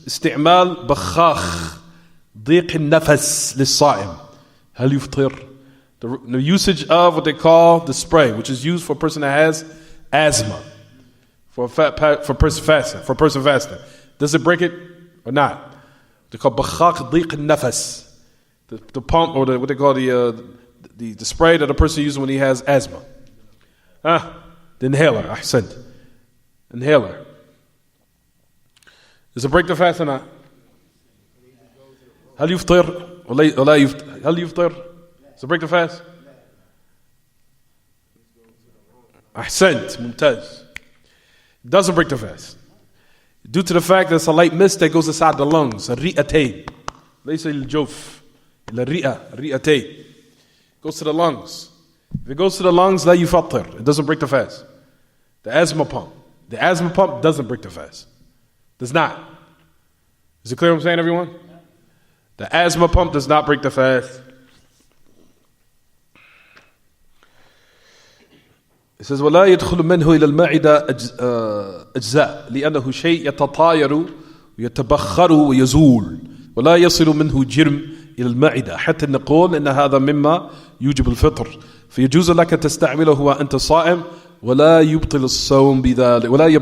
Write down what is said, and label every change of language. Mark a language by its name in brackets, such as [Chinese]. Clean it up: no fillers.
[Arabic] استعمال بخاخ ضيق النفس للصائم. هل يفطر? [English] The usage of what they call the spray, which is used for a person that has asthma, for a person fasting. Does it break it or not? They call [Arabic] بخاخ ضيق النفس. [English] The pump or what they call the spray that a person uses when he has asthma. The inhaler. أحسنت. Inhaler. Does it break the fast or not? [Arabic] هل يفطر ولا يفطر؟ هل يفطر؟ [English] Does it break the fast? [Arabic] أحسنت. ممتاز. [English] It doesn't break the fast. due to the fact that it's a light mist that goes inside the lungs. [Arabic] الرئتين ليس الجوف الرئتين [English] goes to the lungs. If it goes to the lungs, [Arabic] لا يفطر. [English] It doesn't break the fast. The asthma pump doesn't break the fast. Does not. Is it clear what I'm saying, everyone? The asthma pump does not break the fast. It says [Arabic] ولا يدخل منه إلى المعدة أجزاء لأنه شيء يتطاير ويتبخر ويزول ولا يصل منه جرم إلى المعدة حتى نقول إن هذا مما يوجب الفطر فيجوز لك تستعمله وأنت صائم ولا يبطل الصوم بذلك.